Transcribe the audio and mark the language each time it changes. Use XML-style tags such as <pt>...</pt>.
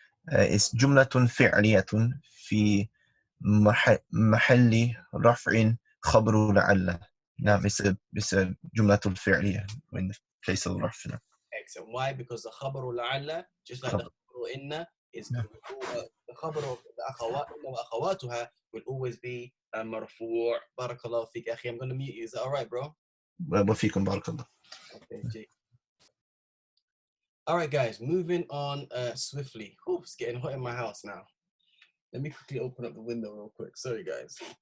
<en>is</en> <ar>جملة فعلية في محل رفع خبر لعل.</ar> <en>نعم it's a جملة فعلية in the place of رفع. Excellent. Why? Because the خبر لعل, just like the خبر إن, is</en> <ar>نعم. the خبر الأخوات إن وأخواتها</ar> <en>will always be</en> <ar>مرفوع. بارك الله فيك أخي.</ar> <en>I'm going to mute you. Is that all right, bro?</en> <ar>وفيكم بارك الله.</ar> <en>Okay, Jake. All right, guys, moving on swiftly. Ooh, it's getting hot in my house now. Let me quickly open up the window real quick. Sorry, guys.</en>